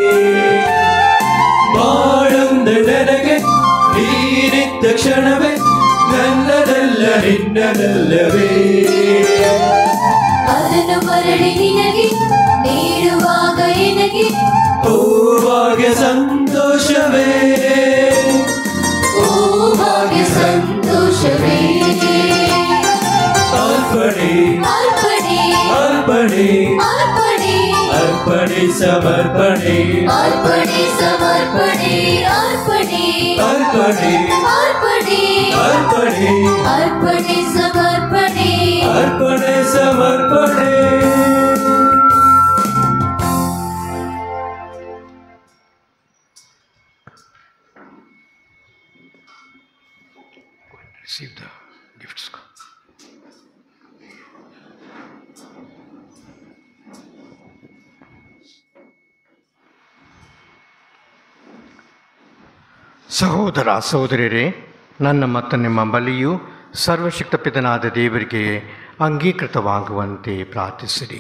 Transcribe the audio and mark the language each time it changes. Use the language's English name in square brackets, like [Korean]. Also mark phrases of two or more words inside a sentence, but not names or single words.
[Kannada] ಬಾಳೊಂದ ನನಗೆ ನೀನಿದ್ದ ಕ್ಷಣವೇ ನನ್ನದಲ್ಲ ನಿನ್ನದಲ್ಲವೇ. ಅದನ್ನು ಮರಳಿ ನಿನಗೆ ನೀಡುವಾಗ ಎನಗೆ ಓ ಭಾಗ್ಯ ಸಂತೋಷವೇ, ಓ ಭಾಗ್ಯ ಸಂತೋಷವೇ. ಅರ್ಪಣೆ ಅರ್ಪಣೆ ಅರ್ಪಣೆ ಅರ್ಪಣೆ ಅರ್ಪಣೆ ಸಮರ್ಪಣೆ ಅರ್ಪಣೆ ಸಮರ್ಪಣೆ ಅರ್ಪಣೆ ಅರ್ಪಣೆ ಅರ್ಪಣೆ ಅರ್ಪಣೆ ಅರ್ಪಣೆ ಸಮರ್ಪಣೆ ಅರ್ಪಣೆ ಸಮರ್ಪಣೆ. [English] Receive the gifts. [Kannada] ಸಹೋದರ ಸಹೋದರಿಯರೇ, ನನ್ನ ಮತ್ತು ನಿಮ್ಮ ಬಲಿಯು ಸರ್ವಶಕ್ತ ಪಿತನಾದ ದೇವರಿಗೆ ಅಂಗೀಕೃತವಾಗುವಂತೆ ಪ್ರಾರ್ಥಿಸಿರಿ.